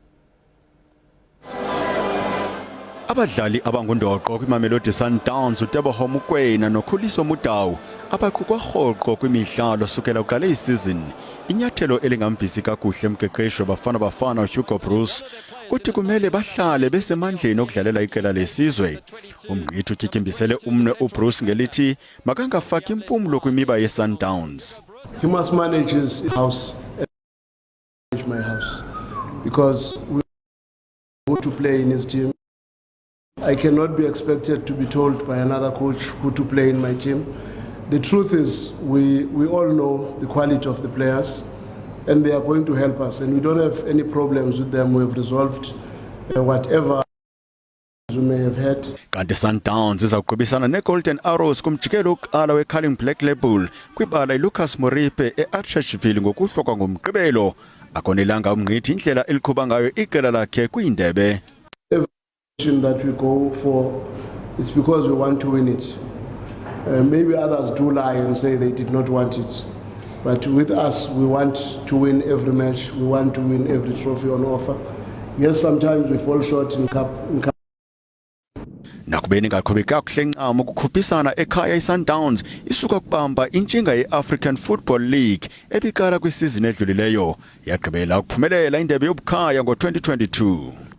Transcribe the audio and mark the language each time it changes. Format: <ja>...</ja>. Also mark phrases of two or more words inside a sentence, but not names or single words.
<xh>Abadlali abangundoqo kwiMamelodi Sundowns uTeboho Mokoena noKhuliso Mudau abaqhubeka rhoqo kwimidlalo sukela uqale isizini. Inyathelo elingamvisi kakuhle umqeqeshi weBafana Bafana uHugo Broos uthi kumele bahlale besemandleni okudlalela iqela lesizwe. Umnqithi utyityimbisele umnwe uBroos ngelithi makangafaki impumlo kwimiba yeSundowns.</xh> <en>He must manage his house and manage my house because we want to play in his team. I cannot be expected to be told by another coach who to play in my team. The truth is, we all know the quality of the players and they are going to help us and we don't have any problems with them. We have resolved whatever we may have had.</en> <xh>Kanti Sundowns izawuqhubisana neGolden Arrows kumjikelo wokuqala weCarling Black Label kwibala iLucas Moripe eArcheville ngokuhlokwa ngomgqibelo. Akonelanga umnqithi indlela eliqhuba ngayo iqela lakhe kwiindebe.</xh> <en>That we go for, it's because we want to win it. Maybe others do lie and say they did not want it. But with us, we want to win every match. We want to win every trophy on offer. Yes, sometimes we fall short in cup</en> <xh>nakubeni ngaqhubeka kakuhle ncamo ukukhuphisana ekhaya iSundowns isuka kubamba intshinga yeAfrican Football League ebiqala kwisizini edlulileyo yagqibela ukuphumelela indebe yobukhaya ngo-2022.</xh>